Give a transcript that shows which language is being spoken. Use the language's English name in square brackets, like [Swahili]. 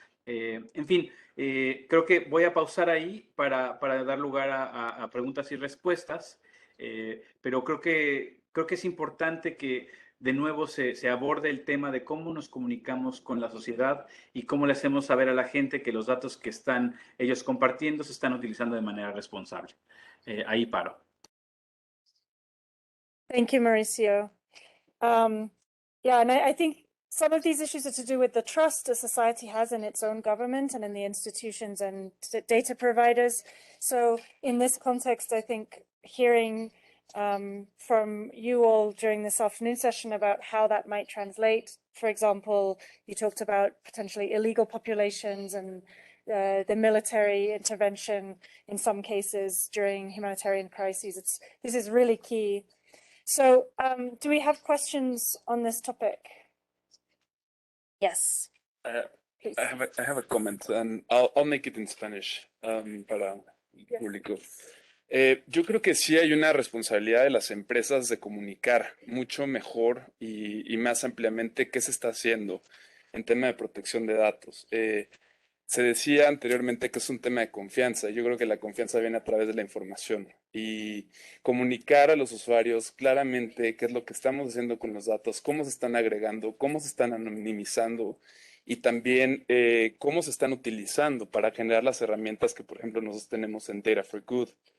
[Spanish] En fin, creo que voy a pausar ahí para dar lugar a preguntas y respuestas, pero creo que es importante que de nuevo se aborde el tema de cómo nos comunicamos con la sociedad y cómo le hacemos saber a la gente que los datos que están ellos compartiendo se están utilizando de manera responsable. Ahí paro. [English] Thank you, Mauricio. Yeah, and I think some of these issues are to do with the trust a society has in its own government and in the institutions and data providers. So in this context, I think hearing from you all during this afternoon session about how that might translate. For example, you talked about potentially illegal populations and the military intervention in some cases during humanitarian crises. This is really key. So do we have questions on this topic? Yes. I have a comment, and I'll make it in Spanish [Spanish] para el público. Yo creo que sí hay una responsabilidad de las empresas de comunicar mucho mejor y más ampliamente qué se está haciendo en tema de protección de datos. Se decía anteriormente que es un tema de confianza. Yo creo que la confianza viene a través de la información y comunicar a los usuarios claramente qué es lo que estamos haciendo con los datos, cómo se están agregando, cómo se están anonimizando y también cómo se están utilizando para generar las herramientas que, por ejemplo, nosotros tenemos en Data for Good.